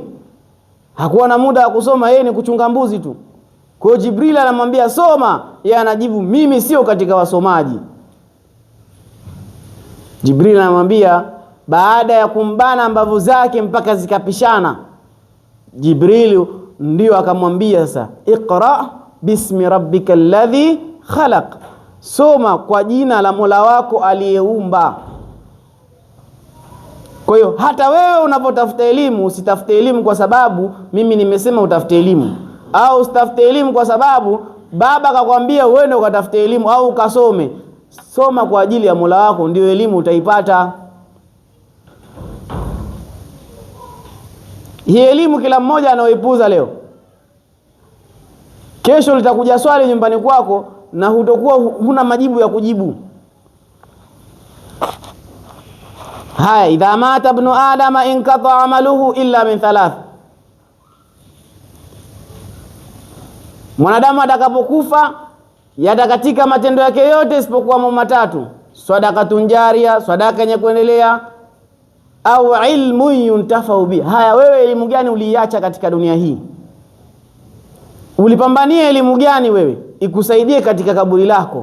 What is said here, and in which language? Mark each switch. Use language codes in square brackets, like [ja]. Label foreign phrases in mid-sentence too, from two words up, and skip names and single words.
[sw] Hakuwa na muda wa kusoma, yeye ni kuchunga mbuzi tu. Kwa hiyo Jibril anamwambia soma, yeye anajibu mimi sio katika wasomaji. Jibril anamwambia baada ya kumbana mbavu zake mpaka zikapishana, Jibril ndio akamwambia sasa, [ar] اقرأ باسم ربك الذي خلق, [sw] soma kwa jina la Mola wako aliyeumba. Kwa hiyo hata wewe unapotafuta elimu, usitafute elimu kwa sababu mimi nimesema utafute elimu, au usitafute elimu kwa sababu baba akakwambia uende ukatafute elimu au ukasome. Soma kwa ajili ya Mola wako, ndio elimu utaipata. Hii elimu kila mmoja anaoipuza leo, kesho litakuja swali nyumbani kwako na hutokuwa huna majibu ya kujibu. [ar] Haya, إذا مات ابن آدم انقطع عمله إلا من ثلاث. [sw] Mwanadamu atakapokufa yatakatika matendo yake yote isipokuwa mambo matatu: [ar] صدقة جارية, [sw] sadaka yenye kuendelea, au [ar] علم ينتفع به. [sw] Haya, wewe elimu gani uliacha katika dunia hii? Ulipambania elimu gani wewe ikusaidie katika kaburi lako?